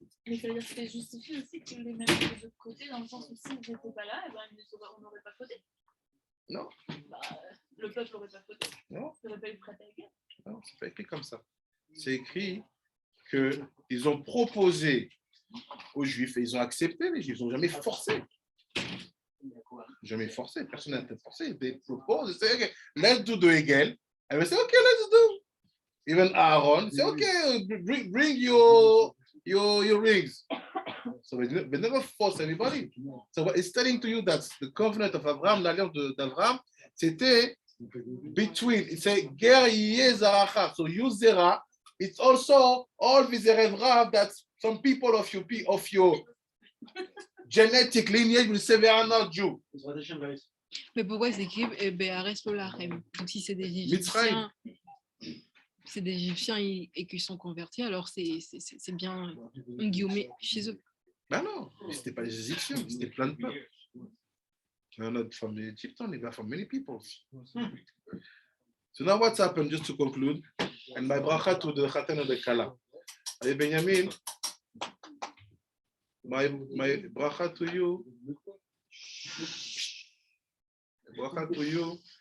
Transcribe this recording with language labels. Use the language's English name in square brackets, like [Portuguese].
[French] Mais ça veut dire que c'est justifié aussi que les mettre de l'autre côté, dans le sens où s'ils n'étaient pas là, eh ben, on n'aurait pas fauté. Non. Bah, le peuple n'aurait pas fauté. Non. Il n'aurait pas eu prêt à la guerre. Non, c'est pas écrit comme ça. C'est écrit qu'ils ont proposé aux Juifs et ils ont accepté. Les Juifs, ils n'ont jamais forcé. Jamais forcé. Personne n'a été forcé. [English] They propose. They say, okay, let's do the Hegel. And we say, okay, let's do. Even Aaron say, okay, bring your rings. So they never force anybody. So it's telling to you that the covenant of Abraham, [French] l'alliance d'Abraham, [English] c'était between, it say, Ger yeh zaracha. So you zera, it's also all the Erev Rav that some people of your genetic lineage will say they are not Jew. [French] Mais pourquoi c'est écrit Be'aretz lo lahem? Donc si c'est des Égyptiens, et qu'ils sont convertis, alors c'est bien un guillemot chez eux. Ben non, c'était pas les Égyptiens, c'était plein de peuples. [English] We're not from the Egyptians, we are from many people. So now what's happened, just to conclude, and my bracha to the Chatan of the Kala. Hey, Benjamin, my bracha to you. Bracha to you